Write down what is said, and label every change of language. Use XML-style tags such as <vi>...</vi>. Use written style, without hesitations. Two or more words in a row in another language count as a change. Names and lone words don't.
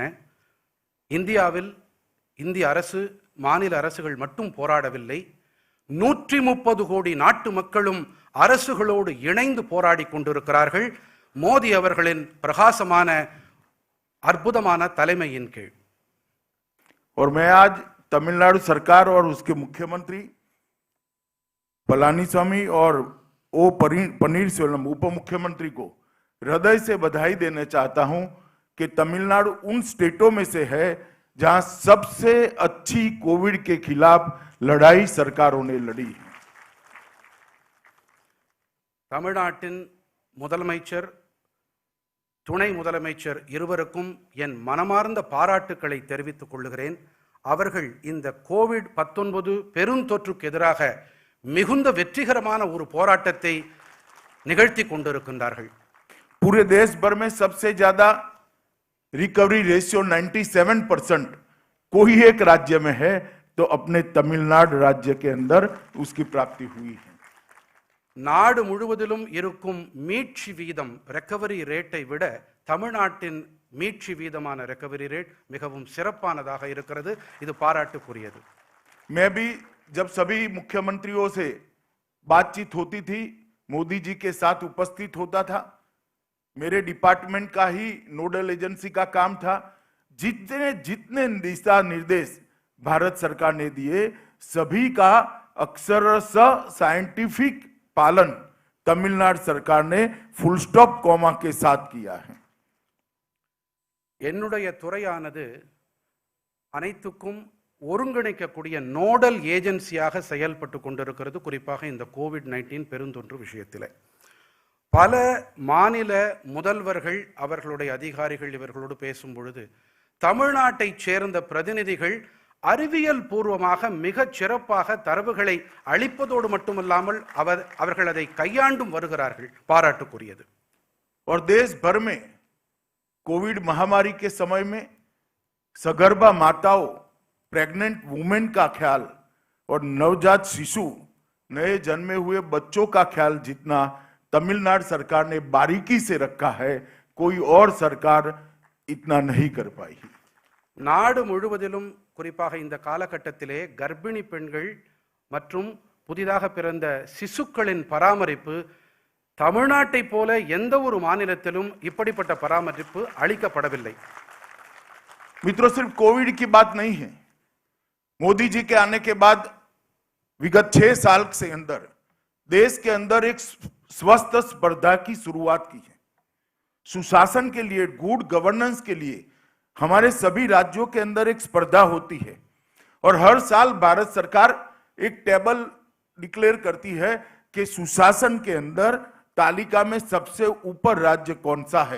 <ta>இந்தியாவில் இந்திய அரசு, மாநில அரசுகள் மட்டும் போராடவில்லை. 130 கோடி நாட்டு மக்களும் அரசுகளோடு இணைந்து போராடி கொண்டிருக்கிறார்கள் மோடி அவர்களின் பிரகாசமான அற்புதமான தலைமையின் கீழ்.</ta> <hi>और मैं आज तमिलनाडु सरकार और उसके मुख्यमंत्री पलानीस्वामी और ओ पनीरसेल्वम उप मुख्यमंत्री को हृदय से बधाई देना चाहता हूं कि तमिलनाडु उन स्टेटों में से है जहां सबसे अच्छी कोविड के खिलाफ लड़ाई सरकारों ने लड़ी है.</hi> <ta>தமிழ்நாட்டின் முதலமைச்சர், துணை முதலமைச்சர் இருவருக்கும் என் மனமார்ந்த பாராட்டுக்களை தெரிவித்துக் கொள்கிறேன். அவர்கள் இந்த கோவிட்-19 பெருந்தொற்றுக்கு எதிராக மிகுந்த வெற்றிகரமான ஒரு போராட்டத்தை நிகழ்த்தி கொண்டிருக்கின்றார்கள்.</ta> <hi>पूरे देश भर में सबसे ज्यादा</hi> <en>recovery ratio</en> <hi>97% कोई एक राज्य में है तो अपने तमिलनाडु राज्य के अंदर उसकी प्राप्ति हुई है.</hi> <ta>நாடு முழுவதிலும் இருக்கும் மீட்சி வீதம்,</ta> <en>recovery rate</en> <ta>விட தமிழ்நாட்டின் மீட்சி வீதமான</ta> <en>recovery rate</en> <ta>மிகவும் சிறப்பானதாக இருக்கிறது. இது பாராட்டுக்குரியது.</ta> <hi>मैं भी जब सभी मुख्यमंत्रियों से बातचीत होती थी, मोदी जी के साथ उपस्थित होता था. मेरे डिपार्टमेंट का ही</hi> <en>nodal agency</en> <hi>का काम था. जितने दिशा निर्देश भारत सरकार ने दिए सभी का अक्षरशः साइंटिफिक पालन तमिलनाडु सरकार ने</hi> <en>full stop comma</en> <hi>के साथ किया है.</hi> <ta>என்னுடைய துறையானது அனைத்துக்கும் ஒருங்கிணைக்கக்கூடிய</ta> <en>nodal agency</en> <ta>செயல்பட்டு கொண்டிருக்கிறது. குறிப்பாக இந்த கோவிட்-19 பெருந்தொற்று விஷயத்தில் பல மாநில முதல்வர்கள், அவர்களுடைய அதிகாரிகள் இவர்களோடு பேசும் பொழுது தமிழ்நாட்டைச் சேர்ந்த பிரதிநிதிகள் அறிவியல் பூர்வமாக மிகச் சிறப்பாக தரவுகளை அளிப்பதோடு மட்டுமல்லாமல் அவர்கள் அதை கையாண்டும் வருகிறார்கள். பாராட்டுக்குரியது.</ta> <hi>और देश भर में कोविड महामारी के समय में सगर्भा माताओं,</hi> <en>pregnant women</en> <hi>का ख्याल और नवजात शिशु, नए जन्मे हुए बच्चों का ख्याल जितना तमिलनाडु सरकार ने बारीकी से रखा है, कोई और सरकार इतना नहीं कर पाई.</hi> <ta>நாடு முழுவதிலும் குறிப்பாக இந்த காலகட்டத்திலே கர்ப்பிணி பெண்கள் மற்றும் புதிதாக பிறந்த சிசுக்களின் பராமரிப்பு தமிழ்நாட்டை போல எந்த ஒரு மாநிலத்திலும் இப்படிப்பட்ட பராமரிப்பு அளிக்கப்படவில்லை.</ta> <hi>मित्रों, सिर्फ कोविड की बात नहीं है. मोदी जी के आने के बाद विगत 6 साल से अंदर देश के अंदर एक स्वस्थ स्पर्धा की शुरुआत की है. सुशासन के लिए,</hi> <en>good governance</en> <hi>के लिए हमारे सभी राज्यों के अंदर एक स्पर्धा होती है और हर साल भारत सरकार एक</hi> <en>table declare</en> <hi>करती है कि सुशासन के अंदर तालिका में सबसे ऊपर राज्य कौन सा है।</hi>